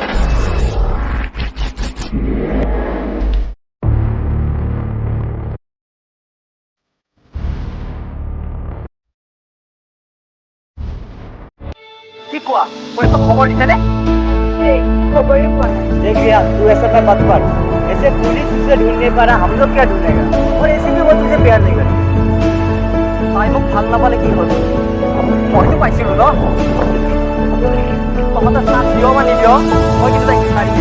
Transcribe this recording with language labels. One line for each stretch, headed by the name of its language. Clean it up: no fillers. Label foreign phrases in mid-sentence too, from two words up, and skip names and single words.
Assamese: কি কোৱা? পুলিচক খবৰ দিছেনে? সেই খবৰে পোৱা নাই।
Hindi: देख रिया, तू ऐसा मैं मत कर। ऐसे पुलिस उसे ढूंढ नहीं पा रहा, हम लोग क्या ढूंढेगा? और ऐसे भी वो तुझे प्यार नहीं करती।
Assamese: তাই মোক ভাল নাপালে কি হ'ল? মইতো পাইছিলোঁ ন? তহঁতে চান্স দিয় বা নিদিয়, মই কিন্তু তাইক বিচাৰি দিম।